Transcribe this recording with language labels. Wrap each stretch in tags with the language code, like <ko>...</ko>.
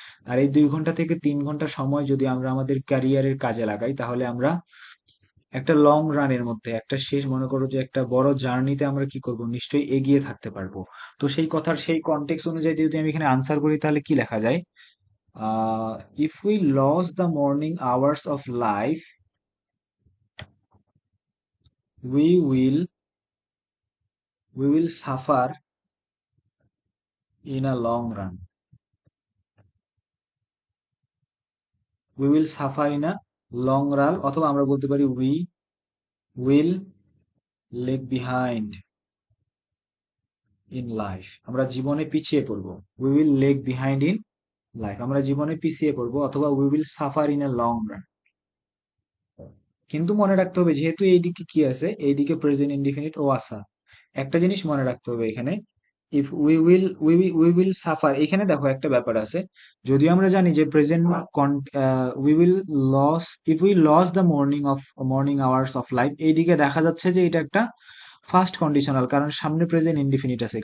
<bn>আর এই 2 ঘন্টা থেকে 3 ঘন্টা সময় যদি আমরা আমাদের ক্যারিয়ারের কাজে লাগাই তাহলে আমরা একটা লং রানের মধ্যে একটা শেষ মনে করো যে একটা বড় জার্নিতে আমরা কি করব, নিশ্চয়ই এগিয়ে থাকতে পারবো। তো সেই কথার সেই কনটেক্সট অনুযায়ী যদি আমি এখানে আনসার করি তাহলে কি লেখা যায়?</bn> <en>If we lose the morning hours of life we will we will suffer in a long run. We will suffer in a long run,</en> <bn>অথবা আমরা বলতে পারি</bn> <en>we will lag behind in life.</en> <bn>আমরা জীবনে পিছিয়ে পড়বো।</bn> <en>We will lag behind in life.</en> <bn>আমরা জীবনে পিছিয়ে পড়বো, অথবা</bn> <en>we will suffer in a long run.</en> <bn>কিন্তু মনে রাখতে হবে যেহেতু এইদিকে কি আছে, এইদিকে প্রেজেন্ট ইনডিফিনিট ও আসা। একটা জিনিস মনে রাখতে হবে এখানে,</bn> <en>if we will suffer,</en> <bn>এখানে দেখো একটা ব্যাপার আছে। যদিও আমরা জানি যে present</bn> <en>we will lose, if we lose the morning hours of life,</en> <bn>এইদিকে দেখা যাচ্ছে যে এটা একটা ফার্স্ট কন্ডিশনাল, কারণ সামনে প্রেজেন্ট ইনডিফিনিট আছে।</bn>